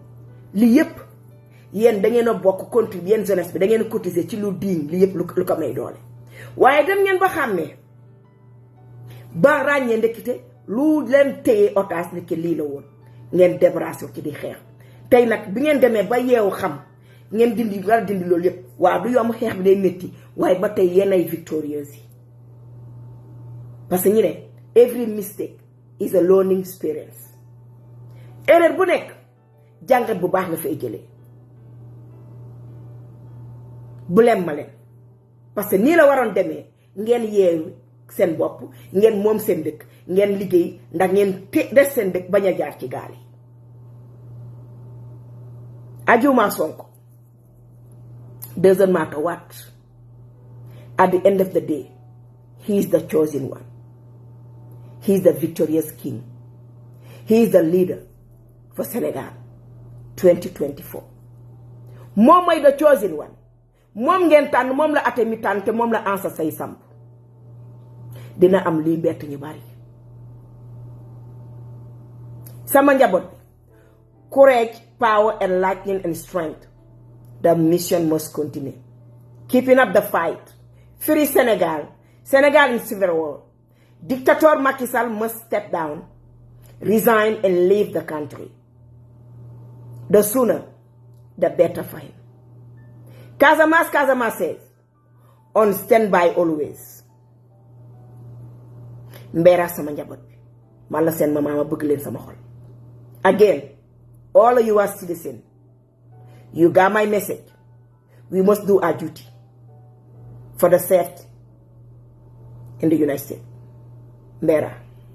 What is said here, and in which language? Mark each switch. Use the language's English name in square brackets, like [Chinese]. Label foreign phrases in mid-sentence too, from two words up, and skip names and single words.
[Wolof] lii yëpp yéen da ngeen a bokk contribuer yéen jeunesse bi da ngeen a cotiser ci lu diiñ lii yëpp lu ko may doole waaye dem ngeen ba xàmmee ba ràññee ndekkite lu leen téye otage ni ki lii la woon ngeen débarrassé ci di xeex. tey nag bi ngeen demee ba yeewu xam ngeen dindi war a dindi loolu yëpp waaw du yomb xeex bi day métti waaye ba tey yéen ay victorieuse yi [French] parce que [Wolof] ñu ne [English] every mistake is a learning experience. [Wolof] erreur bu nekk jàngat bu baax nga fay jëlee bu leen ma leen [French] parce que [Wolof] nii la waroon demee ngeen yeewu seen bopp ngeen moom seen dëkk ngeen liggéey ndax ngeen des seen dëkk bañ a jaar ci gaal yi. [English] Adjuma Sonko doesn't matter what, at the end of the day he is the chosen one, he is the victorious king, he is the leader for Senegal 2024. [Wolof] moom mooy [English] the chosen one [Wolof] moom ngeen tànn moom la ate mi tànn te moom la ansa say samp dina am lii bett ñu bari sama njaboot bi [English] courage, power, enlightenment, and strength. The mission must continue. Keeping up the fight. Free Senegal. Senegal in civil war. Dictator Macky Sall must step down, resign, and leave the country. The sooner, the better for him. Casamance says, on standby always. [Wolof] Mbera sama njabot bi man la seen mama ma bëgg leen sama xol. [English] Again, all of you are citizens, you got my message. We must do our duty for the safety in the United States. [Wolof] Mbera.